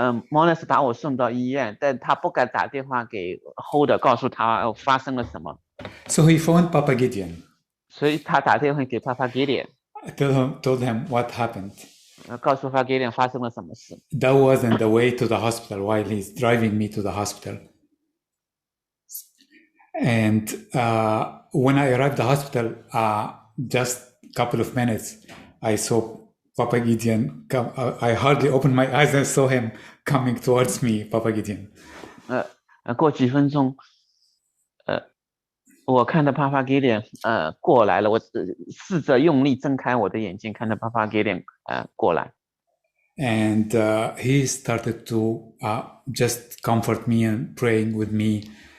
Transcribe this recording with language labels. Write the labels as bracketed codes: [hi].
[zh] Monis 把我送到医院，但他不敢打电话给 Huda 告诉他发生了什么。 [en] So he phoned Papa Gideon. [zh] 所以他打电话给 Papa Gideon. [en] Told him what happened. [zh] 告诉 Papa Gideon 发生了什么事。 [en] That was on the way to the hospital while he's driving me to the hospital. And when I arrived at the hospital, just a couple of minutes, I saw Papa Gideon come. I hardly opened my eyes and saw him coming towards me, Papa Gideon. [zh] 过几分钟，我看到 Papa Gideon 过来了，我试着用力睁开我的眼睛，看到 Papa Gideon 过来。 [en] And he started to just comfort me and praying with me.